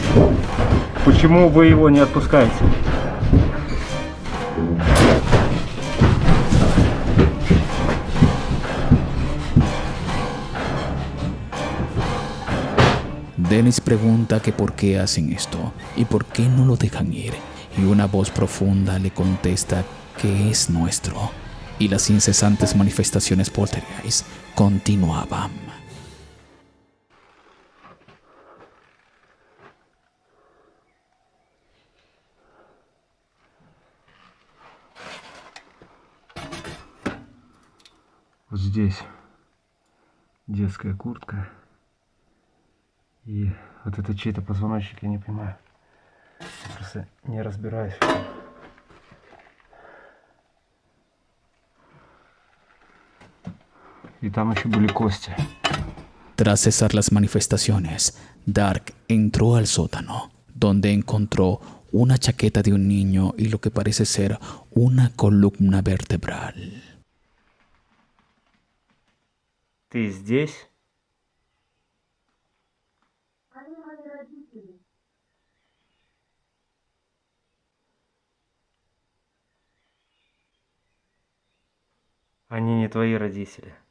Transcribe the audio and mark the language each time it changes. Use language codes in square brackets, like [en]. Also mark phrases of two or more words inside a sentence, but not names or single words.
[ru] Почему вы его не отпускаете? [es] Dennis pregunta que por qué hacen esto y por qué no lo dejan ir, y una voz profunda le contesta que es nuestro, y las incesantes manifestaciones poltergeist continuaban. [ru] Вот здесь детская куртка. И вот это чей-то позвоночник, я не понимаю. Я просто не разбираюсь. Y там еще были кости. [es] Tras cesar las manifestaciones, Dark entró al sótano, donde encontró una chaqueta de un niño y lo que parece ser una columna vertebral. [ru] Ты здесь? Они не твои родители.